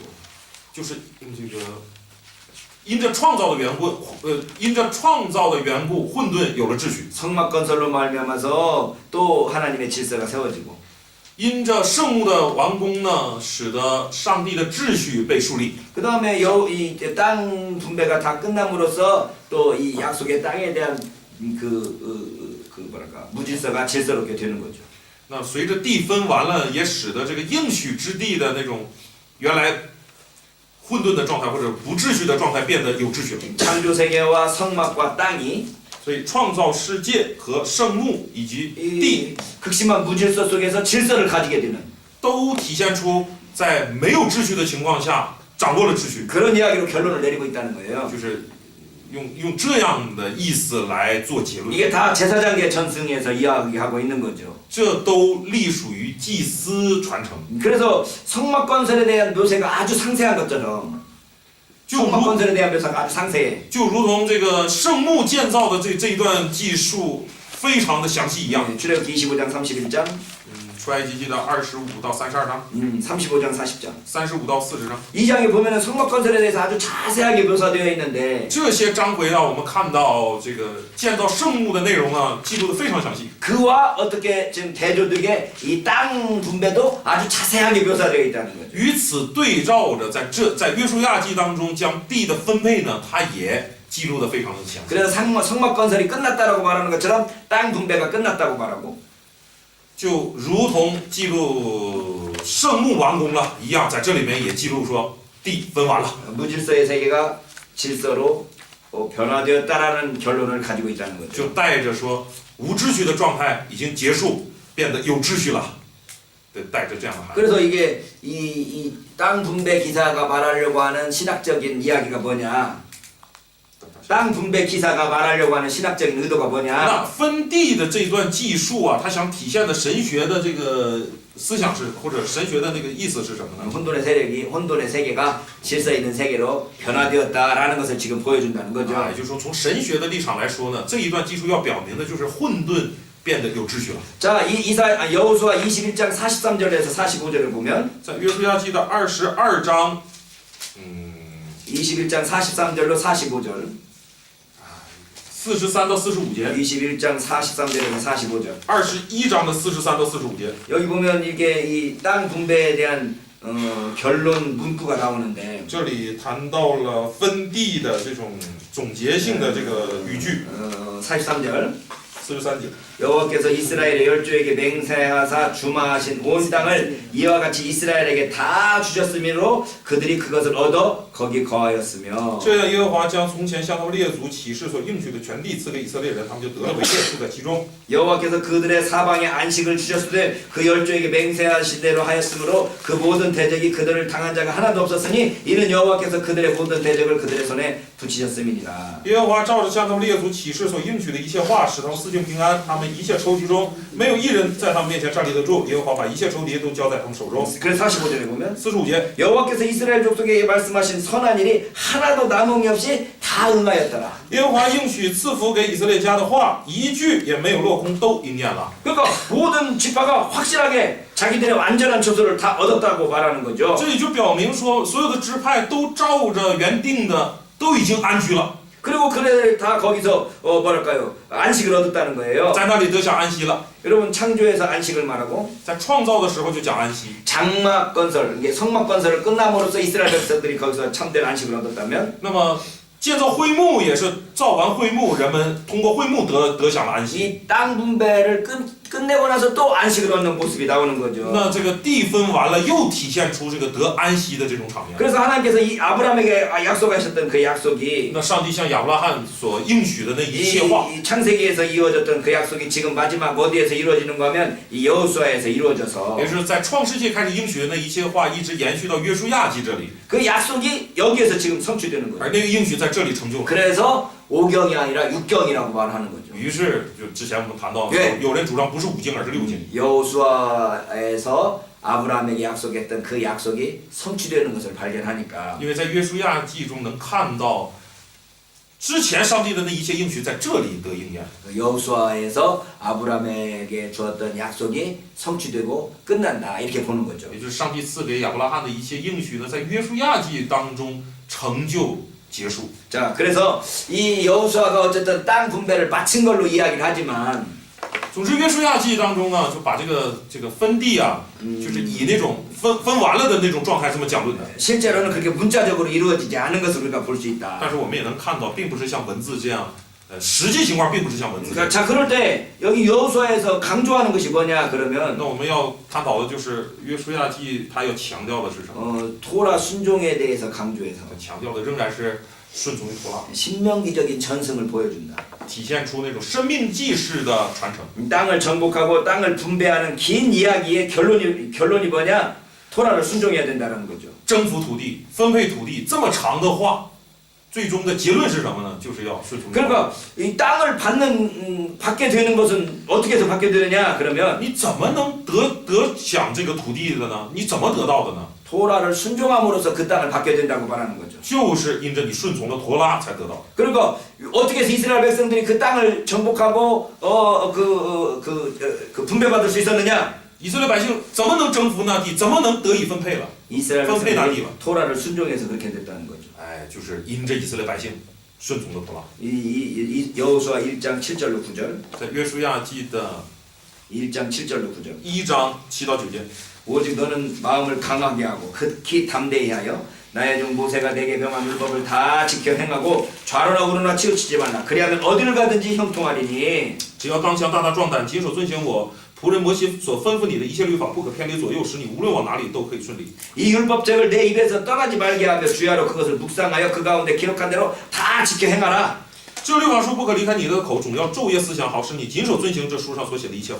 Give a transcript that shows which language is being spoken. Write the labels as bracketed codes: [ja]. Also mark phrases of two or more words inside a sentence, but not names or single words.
[zh] 就是这个因着创造的缘故，混沌有了秩序； [ko] 성막 건설로 말미암아서 또 하나님의 질서가 세워지고 [zh] 因着圣幕的完工呢，使得上帝的秩序被树立。 [ko] 그 다음에 이 땅 분배가 다 끝남으로써 또 이 약속의 땅에 대한 무질서가 질서롭게 되는 거죠. [zh] 那随着地分完了，也使得这个应许之地的那种原来混沌的状态或者不秩序的状态变得有秩序了。 [ko] 창조 세계와 성막과 땅이 [zh] 所以创造世界和圣幕以及 [ko] 이 [zh] 地 [ko] 극심한 무질서 속에서 질서를 가지게 되는 [zh] 都体现出在没有秩序的情况下掌握了秩序， [ko] 그런 이야기로 결론을 내리고 있다는 거예요. [zh] 就是用这样的意思来做结论。 [ko] 이게 다 제사장계 전승에서 이야기하고 있는 거죠. [zh] 这都隶属于祭司传承， [ko] 그래서 성막 건설에 대한 묘사가 아주 상세한 것처럼 [zh] 就 [ko] 성막 [zh] 如 [ko] 건설에 대한 묘사가 아주 상세해. [zh] 就如同这个圣幕建造的这一段记述非常的详细一样。 [ko] 출애굽기 25장 31장, [zh] 出埃及记的25到32章， [ko] 35장 40장. [zh] 35 到40章， [ko] 이 장에 보면은 성막 건설에 대해서 아주 자세하게 묘사되어 있는데 [zh] 这些章回呢，我们看到这个建造圣幕的内容呢，记录的非常详细。 [ko] 그와 어떻게 지금 대조되게 이 땅 분배도 아주 자세하게 묘사되어 있다는 거죠. [zh] 与此对照着，在约书亚记当中，将地的分配呢，它也记录的非常的详细。 [ko] 그래서 성막 건설이 끝났다라고 말하는 것처럼 땅 분배가 끝났다고 말하고 [zh] 就如同记录圣幕完工了一样，在这里面也记录说地分完了。 [ko] 무질서의 세계가 질서로 변화되었다라는 결론을 가지고 있다는 거죠. [zh] 就带着说无秩序的状态已经结束，变得有秩序了，对，带着这样的含义。 [ko] 그래서 이게 이 땅 분배 기사가 말하려고 하는 신학적인 이야기가 뭐냐? 땅 분배 기사가 말하려고 하는 신학적인 의도가 [zh] 那 [ko] 뭐냐? [zh] 分地的这段记述啊，它想体现的神学的这个思想是，或者神学的那个意思是什么呢？ [ko] 혼돈의 세계가 질서 있는 세계로 변화되었다라는 것을 지금 보여준다는 거죠. [zh] 也就是说，从神学的立场来说呢，这一段记述要表明的就是混沌变得有秩序了。 [ko] 자, 여호수아 21장 43절에서 45절을 보면 [zh] 在约书亚记的22章， [ko] 21장 43절로 45절, [zh] 43到45节， [ko] 21장 43절에서 45절. [zh] 21 章的43到45节， [ko] 여기 보면 이게 이 땅 분배에 대한 결론 문구가 나오는데 [zh] 这里谈到了分地的这种总结性的这个语句。 [ko] 43절 [zh] 43节， [ko] 여호와께서 이스라엘의 열조에게 맹세하사 주마하신 온 땅을 이와 같이 이스라엘에게 다 주셨으므로 그들이 그것을 얻어 거기 거하였으며 [zh] 这样耶和华将从前向他们列祖起誓所应许的全地赐给以色列人，他们就得了为业，住在其中。 [ko] 여호와께서 그들의 사방에 안식을 주셨으되 그 열조에게 맹세하신 대로 하였으므로 그 모든 대적이 그들을 당한 자가 하나도 없었으니 이는 여호와께서 그들의 모든 대적을 그들의 손에 붙이셨음이니라. [zh] 耶和华照着向他们列祖起誓所应许的一切话，使他们四境平安，他们一切仇敌中没有一人在他们面前站立得住。耶和华把一切仇敌都交在他们手中。 [ko] 그래서 45절에 보면 [zh] 45节， [ko] 여호와께서 이스라엘 족속에게 말씀하신 선한 일이 하나도 남음이 없이 다 다 응하였더라. [zh] 耶和华应许赐福给以色列家的话，一句也没有落空，都应验了。 [ko] 그러니까 모든 지파가 확실하게 자기들의 완전한 처소를 다 얻었다고 말하는 거죠. [zh] 这里就表明说，所有的支派都照着原定的，都已经安居了， [ko] 그리고 그래 다 거기서 뭐랄까요 안식을 얻었다는 거예요. [zh] 在那里得享安息了。 [ko] 여러분 창조에서 안식을 말하고 [zh] 在创造的时候就讲安息。 [ko] 장막 건설, 이게 성막 건설을 끝남으로써 이스라엘 백성들이 거기서 참된 안식을 얻었다면 [zh] 那么建造会幕也是造完会幕，人们通过会幕得享了安息。 [ko] 이 땅 분배를 끝내고 나서 또 안식을 얻는 모습이 나오는 거죠. [zh] 那这个地分完了，又体现出这个得安息的这种场面。 [ko] 그래서 하나님께서 이 아브라함에게 약속하셨던 그 약속이 [zh] 那上帝向亚伯拉罕所应许的那一切话， [ko] 이 창세기에서 이루어졌던 그 약속이 지금 마지막 어디에서 이루어지는 거면 이 여호수아에서 이루어져서 [zh] 也是在创世纪开始应许的那一切话，一直延续到约书亚记这里， [ko] 그 약속이 여기에서 지금 성취되는 거예요. [zh] 而那个应许在这里成就了。 [ko] 그래서 5경이 아니라 6경이라고 말하는 거죠. [zh] 于是，就之前我们谈到， [ko] 예 [zh] 有人主张不是5经，而是6经。 [ko] 여호수아에서 아브라함에게 약속했던 그 약속이 성취되는 것을 발견하니까 [zh] 因为在约书亚记中能看到，之前上帝的那一切应许在这里得应验。 [ko] 여호수아에서 아브라함에게 주었던 약속이 성취되고 끝난다 이렇게 보는 거죠. [zh] 也就是上帝赐给亚伯拉罕的一切应许呢，在约书亚记当中成就结束。 [ko] 자, 그래서 이 여호수아가 어쨌든 땅 분배를 마친 걸로 이야기를 하지만 [zh] 总之，约书亚记当中呢，就把这个分地啊，就是以那种分完了的那种状态这么讲论的。 [ko] 실제로는 그렇게 문자적으로 이루어지지 않은 것을 우리가 볼 수 있다. [zh] 但是我们也能看到，并不是像文字这样，实际情况并不是像文字这样。 [ko] 자, 그럴 때 여기 여호수아에서 강조하는 것이 뭐냐 그러면 [zh] 那我们要探讨的就是约书亚记，它要强调的是什么？ [ko] 토라 순종에 대해서 강조해서 [zh] 强调的仍然是顺从于托拉， [ko] 신명기적인 전승을 보여준다. [zh] 体现出那种生命纪式的传承。 [ko] 땅을 정복하고 땅을 분배하는 긴 이야기의 결론이 뭐냐? 토라를 순종해야 된다는 거죠. [zh] 征服土地、分配土地这么长的话，最终的结论是什么呢？就是要顺从。 [ko] 그러니까 이 땅을 받게 되는 것은 어떻게 해서 받게 되느냐? 그러면 [zh] 你怎么能得享这个土地的呢？你怎么得到的呢？ [ko] 토라를 순종함으로써 그 땅을 받게 된다고 말하는 거죠. [zh] 就是因着你顺从了陀拉才得到。 [ko] 그러니까 어떻게 해서 이스라엘 백성들이 그 땅을 정복하고 분배받을 수 있었느냐? [zh] 以色列百姓怎么能征服那地？怎么能得以分配了？ [ko] 이스라엘 분배 백성들이 토라를 순종해서 그렇게 됐다는 거죠. [zh] 哎，就是因着以色列百姓顺从了陀拉。 [ko] 이 여호수아 1장 7절로 9절. [zh] 在约书亚记的 [ko] 1장 7절로 9절. [zh] 1 章7到9节。 [ko] 오직 너는 마음을 강하게 하고 극히 담대히 하여 나의 종 모세가 내게 명한 율법을 다 지켜 행하고 좌로나 우로나 치우치지 말라. 그리하면 어디를 가든지 형통하리니. [zh] 只要刚强大大壮胆，谨守遵行我仆人摩西所吩咐你的一切律法，不可偏离左右，使你无论往哪里都可以顺利。 [ko] 이 율법책을 내 입에서 떠나지 말게 하며 주야로 그것을 묵상하여 그 가운데 기록한 대로 다 지켜 행하라. [zh] 这律法书不可离开你的口，总要昼夜思想，好使你谨守遵行这书上所写的一切话。